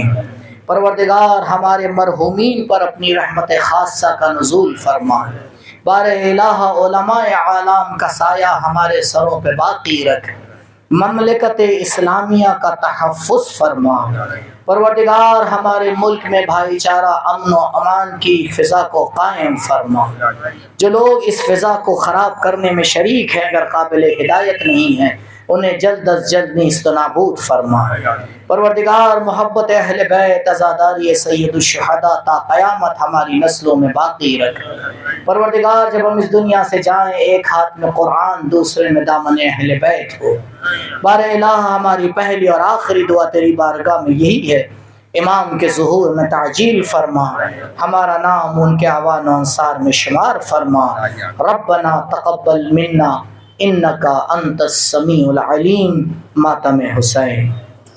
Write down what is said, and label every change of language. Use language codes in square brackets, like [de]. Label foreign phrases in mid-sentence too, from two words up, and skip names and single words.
[ur] پروردگار ہمارے مرحومین پر اپنی رحمت خاصہ کا نزول فرما، بار الہ علماء عالم کا سایہ ہمارے سروں پہ باقی رکھ، مملکت اسلامیہ کا تحفظ فرما۔ پروردگار ہمارے ملک میں بھائی چارہ امن و امان کی فضا کو قائم فرما، جو لوگ اس فضا کو خراب کرنے میں شریک ہیں اگر قابل ہدایت نہیں ہیں انہیں جلد از جلد نیست و نابود فرما۔ پروردگار محبت اہل بیت عزاداری سید الشہداء تا قیامت ہماری نسلوں میں باقی رکھ۔ پروردگار جب ہم اس دنیا سے جائیں ایک ہاتھ میں قرآن دوسرے میں دامن اہل بیت ہو۔ بار الہ ہماری پہلی اور آخری دعا تیری بارگاہ میں یہی ہے، امام کے ظہور میں تعجیل فرما، ہمارا نام ان کے اعوان و انصار میں شمار فرما۔ [ar] ربنا تقبل منا انکا انت السمیع العلیم۔ [ur] ماتم حسین۔